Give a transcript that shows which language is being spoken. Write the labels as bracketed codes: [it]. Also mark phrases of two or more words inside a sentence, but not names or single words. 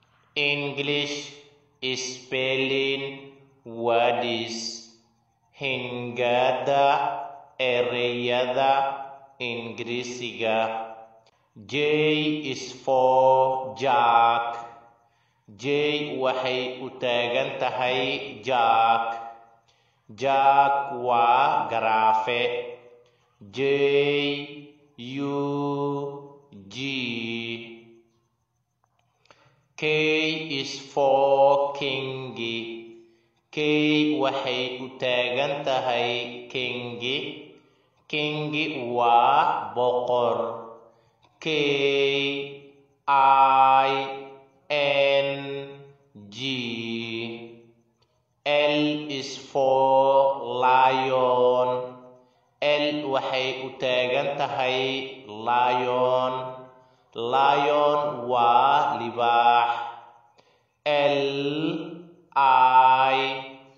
[en] English spelling words [so] hingada ereyada Ingiriisiga. [en] J is for Jack. [so] J waxay u taagan tahay Jack. Jack waa garaafe. [en] J U G. K is for King. [so] K waxay u taagan tahay King. King waa boqor. [en] K I N G. L is for lion. [so] L waxay u taagan tahay lion. Lion waa libaax. [en] L I